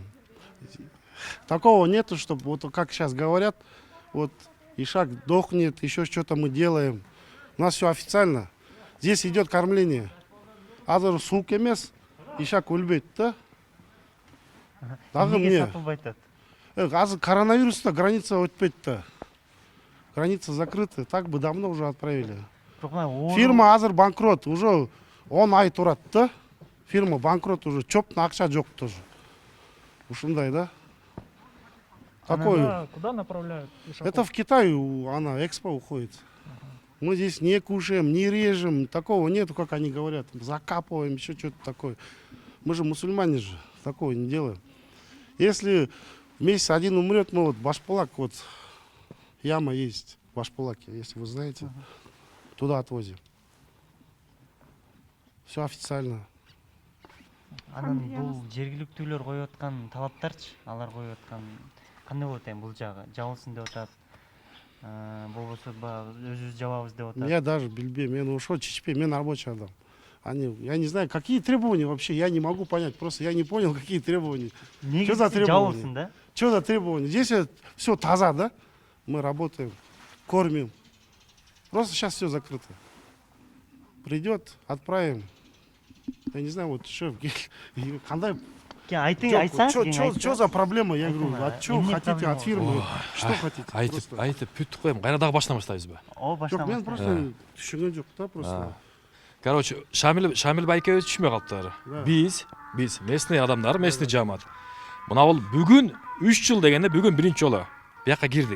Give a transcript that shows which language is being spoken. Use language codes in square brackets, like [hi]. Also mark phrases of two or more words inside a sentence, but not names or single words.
[ru] Такого нету, чтобы вот как сейчас говорят, вот ишак дохнет, еще что-то мы делаем. У нас все официально. Здесь идет кормление. [ky] Азыр сук эмес, ишак өлбөйт да. Дагы мне. Азыр коронавируста граница өтпөйт да. [ru] Граница закрыта, так бы давно уже отправили. [ky] Фирма азыр банкрот, уже 10 ай турат да. Фирма банкрот уже, чоптун акча жок тоже. Ушундай, да? [ru] Такой. Куда направляют? Это в Китай, она экспо уходит. Мы здесь не кушаем, не режем, такого нету, как они говорят. Закапываем, еще что-то такое. Мы же мусульмане же, такого не делаем. Если в месяц один умрет, мы вот Башпалак, вот яма есть в Башпалаке, если вы знаете, туда отвозим. Все официально. [ky] Анан бул жергиликтүүлөр коюп аткан талаптарчы, алар коюп аткан кандай болот эми бул жагы? Жабылсын деп атат. Болбосо баягы өзүбүз жабабыз деп атат. [ru] Я даже [ky] билбейм, мен ушул чечпейм, мен рабочий адам. [ru] Я не знаю, какие требования вообще, я не могу понять, просто я не понял, какие требования. Что за требования? [ky] Жабылсын, да? [ru] Что за требования? Здесь все таза, да? Мы работаем, кормим. Просто сейчас все закрыто. Придет, отправим. Я не знаю, вот шеф, [ky] кандай... Айтсаңыз, [ru] Что за проблема? Я говорю, от чего хотите, от фирмы? Что хотите? [ky] Айтып бүттүк коем, кайра дагы баштан баштайбызбы? Жоқ, мен просто түшүнгөн жок да, просто. Короче, Шамил байкебиз түшүнбөй калыптыр. Биз местный адамдар, местный жамаат. Мына бул бүгүн 3 жыл дегенде бүгүн биринчи жолу бияка кирдик.